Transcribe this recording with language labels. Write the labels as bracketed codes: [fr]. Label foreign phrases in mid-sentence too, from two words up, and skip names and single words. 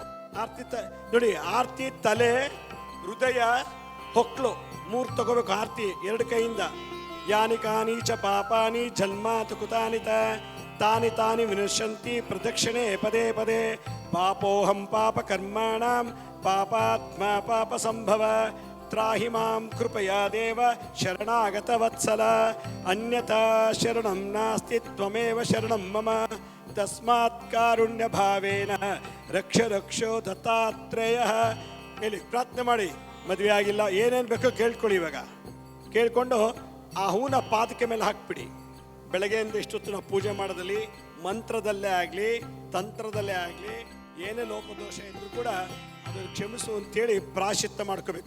[kn] ಆರತಿ ನೋಡಿ, ಆರತಿ ತಲೆ, ಹೃದಯ, ಹೊಕ್ಳು 3 ತಗೋಬೇಕು ಆರತಿ 2 ಕೈಯಿಂದ. [sa] ಯಾನಿ ಕಾನಿ ಚ ಪಾಪಾನಿ ಜನ್ಮಾತು ಕುತಾನಿತ ತಾನಿ ತಾನಿ ವಿನಶ್ಯಂತಿ ಪ್ರದಕ್ಷಿಣೆ ಪದೇ ಪದೇ. ಪಾಪೋಹಂ ಪಾಪ ಕರ್ಮಾಣಾಂ ಪಾಪಾತ್ಮ ಪಾಪ ಸಂಭವ ತ್ರಾಹಿ ಮಾಂ ಕೃಪಯಾ ದೇವ ಶರಣಾಗತ ವತ್ಸಲ. ಅನ್ಯಥಾ ಶರಣಂ ನಾಸ್ತಿ ತ್ವಮೇವ ಶರಣಂ ಮಮ ತಸ್ಮಾತ್ ಕಾರುಣ್ಯ ಭಾವೇನ ರಕ್ಷ ರಕ್ಷೋ ದತ್ತಾತ್ರೇಯ. [kn] ಹೇಳಿ, ಪ್ರಾರ್ಥನೆ ಮಾಡಿ. ಮದುವೆ ಆಗಿಲ್ಲ, ಏನೇನು ಬೇಕೋ ಕೇಳ್ಕೊಳ್ಳಿ. ಇವಾಗ ಕೇಳಿಕೊಂಡು ಆ ಹೂನ ಪಾದಕೆ ಮೇಲೆ ಹಾಕ್ಬಿಡಿ. ಬೆಳಗ್ಗೆಯಿಂದ ಇಷ್ಟೊತ್ತು ನಾವು ಪೂಜೆ ಮಾಡೋದಲ್ಲಿ ಮಂತ್ರದಲ್ಲೇ ಆಗಲಿ ತಂತ್ರದಲ್ಲೇ ಆಗಲಿ ಏನೇ ಲೋಪದೋಷ ಇದ್ರೂ ಕೂಡ ಅದನ್ನು ಕ್ಷಮಿಸು ಅಂತೇಳಿ ಪ್ರಾಯಶ್ಚಿತ್ತ ಮಾಡ್ಕೋಬೇಕು.